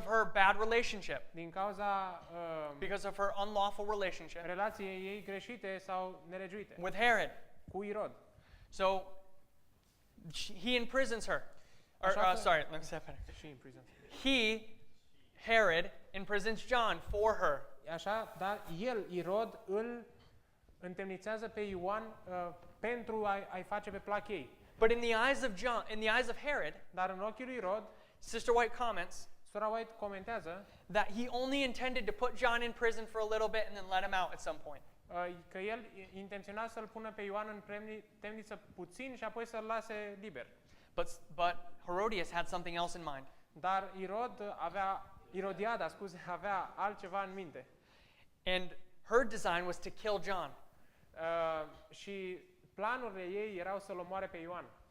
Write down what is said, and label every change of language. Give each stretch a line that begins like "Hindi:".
English: of her bad relationship.
Romanian: Din cauza
English: Because of her unlawful relationship
Romanian: relației ei greșite sau nelegiuite
English: with Herod.
Romanian: cu Irod.
English: So he imprisons her. Or,
Romanian: Așa că-
English: sorry, let me say that better.
Romanian: Și în prison.
English: Herod, imprisons John for her.
Romanian: Așa, dar Irod, îl întemnițează pe Ioan pentru a-i face pe plac ei.
English: But in the eyes of Herod,
Romanian: Dar în ochii lui Irod,
English: Sister White comments
Romanian: sora White comentează
English: that he only intended to put John in prison for a little bit and then let him out at some point.
Romanian: că el intenționa să-l pună pe Ioan în temniță puțin și apoi să-l lase liber.
English: But Herodias had something else in mind.
Romanian: Dar Irodiada avea altceva în minte.
English: And her design was to kill John.
Romanian: Și planurile ei erau să-l omoare pe Ioan.